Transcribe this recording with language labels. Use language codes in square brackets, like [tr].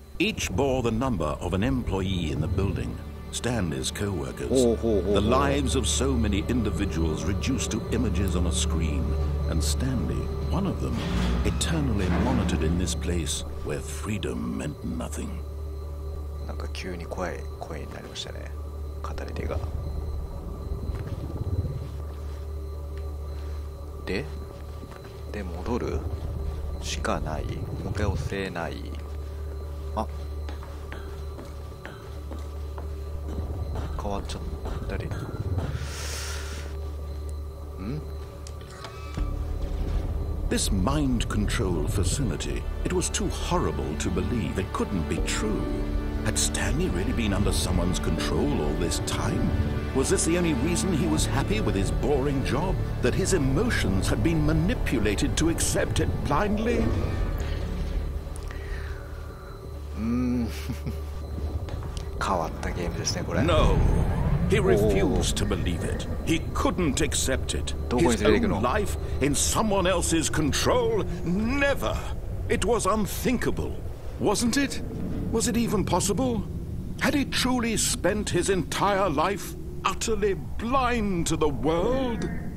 [en] Each bore the number of an employee in the building, Stanley's co-workers. The lives of so many individuals reduced to images on a screen, and Stanley, one of them, eternally monitored in this place where freedom meant nothing. [ja] なんか急に声になりましたね。語り手が。で戻るしかない。もう一回押せない。あ、変わっちゃったり。 [en] This mind control facility, it was too horrible to believe. It couldn't be true. Had Stanley really been under someone's control all this time? Was this the only reason he was happy with his boring job? That his emotions had been manipulated to accept it blindly? [ja] 変わったゲームですね、これ。 [en] No. He refused to believe it. He couldn't accept it. His own life in someone else's control? Never. It was unthinkable. Wasn't it? Was it even possible? Had he truly spent his entire life utterly blind to the world?